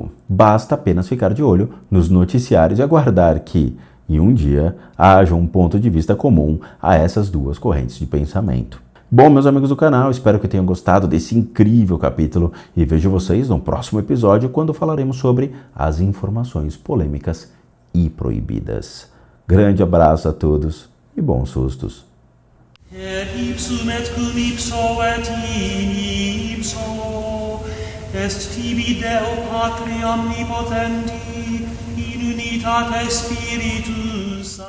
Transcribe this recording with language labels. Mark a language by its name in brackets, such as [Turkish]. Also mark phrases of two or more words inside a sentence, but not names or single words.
[Portuguese] Basta apenas ficar de olho nos noticiários e aguardar que, em um dia, haja um ponto de vista comum a essas duas correntes de pensamento. Bom, meus amigos do canal, espero que tenham gostado desse incrível capítulo e vejo vocês no próximo episódio quando falaremos sobre as informações polêmicas e proibidas. Grande abraço a todos e bons sustos. [Latin] Et ipsum et cum ipso et in ipso est tibi Deo Patri omnipotenti in unitate Spiritus